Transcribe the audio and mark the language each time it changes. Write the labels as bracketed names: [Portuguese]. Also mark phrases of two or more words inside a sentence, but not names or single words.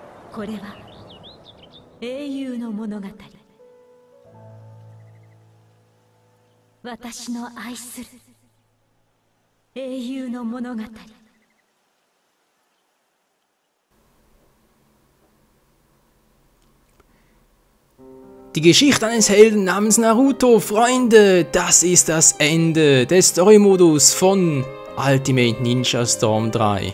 [Japanese] これは英雄の物語。私の愛する英雄の物語。 [German] Die Geschichte eines Helden namens Naruto, Freunde, das ist das Ende des Story-Modus von Ultimate Ninja Storm 3.